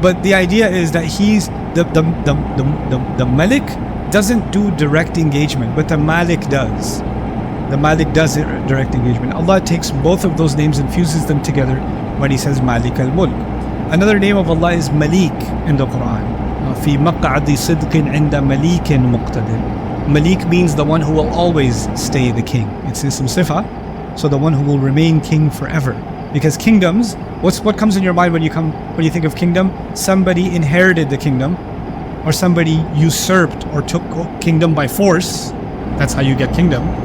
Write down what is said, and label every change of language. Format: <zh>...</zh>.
<en>But the idea is that he's the Malik doesn't do direct engagement, but the Malik does. The Malik does direct engagement. Allah takes both of those names and fuses them together when He says Malik al-Mulk. Another name of Allah is Malik in the Quran.</en> <ar>في مقعد صدق عند مليك مقتدر.</ar> <en>Malik means the one who will always stay the king. It's ism sifa. So the one who will remain king forever. Because kingdoms, what comes in your mind when you think of kingdom? Somebody inherited the kingdom, or somebody usurped or took kingdom by force. That's how you get kingdom.</en>